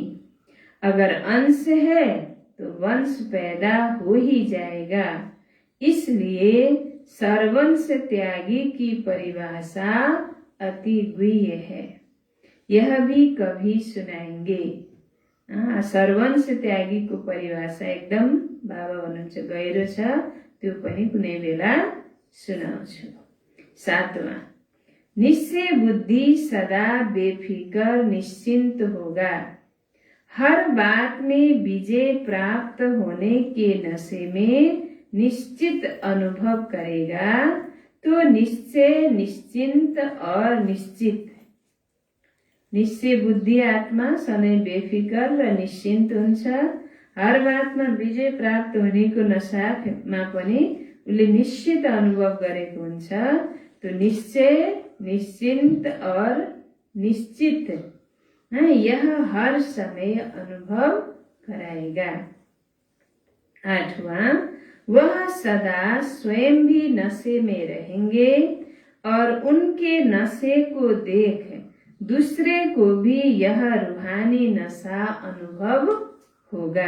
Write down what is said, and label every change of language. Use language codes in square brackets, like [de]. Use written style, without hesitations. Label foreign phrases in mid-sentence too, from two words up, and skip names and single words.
[hi] अगर अंश है तो वंश पैदा हो ही जाएगा। इसलिए सर्वंश त्यागी की परिभाषा अति गुह्य है, यह भी कभी सुनाएंगे। [ne] सर्वंश त्यागी को परिभाषा एकदम बाबा भन्नुहुन्छ गहिरो छ, त्यो पनि कुनै बेला सुनाउँछु। [hi] 7वां, निश्चय बुद्धि सदा बेफिकर निश्चिंत होगा। हर बात में विजय प्राप्त होने के नशे में निश्चित अनुभव करेगा तो निश्चय, निश्चिंत और निश्चित। [ne] निश्चय बुद्धि आत्मा सधैँ बेफिकर र निश्चिन्त हुन्छ। हर बातमा विजय प्राप्त हुनेको नसामा पनि उसले निश्चित अनुभव गरेको हुन्छ। [hi] तो निश्चय, निश्चिन्त और निश्चित यह हर समय अनुभव कराएगा। 8वां, वह सदा स्वयं भी नशे में रहेंगे और उनके नशे को देख दूसरे को भी यह रूहानी नशा अनुभव होगा।